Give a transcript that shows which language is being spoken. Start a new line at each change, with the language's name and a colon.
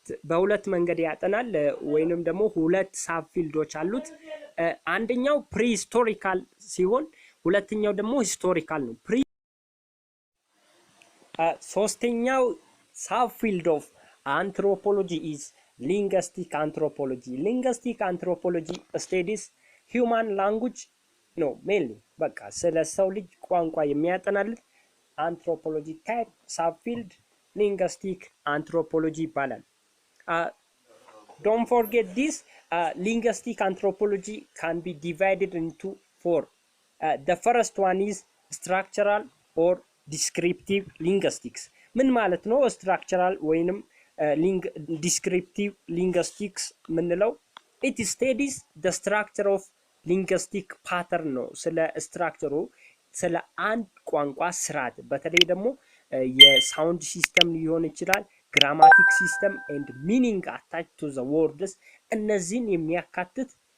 Amharic: በሁለት መንገድ ያጠናል ወይንም ደግሞ ሁለት ሳብ ፊልዶች አሉት። አንደኛው ፕሪሂስቶሪካል ሲሆን ሁለተኛው ደግሞ ሂስቶሪካል ነው። ሶስተኛው ሳብ ፊልድ ኦፍ አንትሮፖሎጂ ኢዝ linguistic anthropology.
English: Linguistic anthropology studies human language ነው mainly
Amharic: በቃ ስለ ሰው ልጅ ቋንቋ የሚያጠናልን አንትሮፖሎጂ ታይፕ ሳብ ፊልድ
English: linguistic anthropology ይባላል። Don't forget this, linguistic anthropology can be divided into four. The first one is structural or descriptive linguistics.
Amharic: ምን ማለት ነው structural ወይንም descriptive linguistics ምንለው?
English: it studies the structure of linguistic pattern
Amharic: ነው። ስለ ስትራክቸሩ ስለ አንድ ቋንቋ ስርዓት በተለይ ደግሞ የሳውንድ ሲስተም ሊሆን ይችላል፣ ግራማቲክ ሲስተም
English: and meaning attached to the words
Amharic: እነዚህን የሚያካትት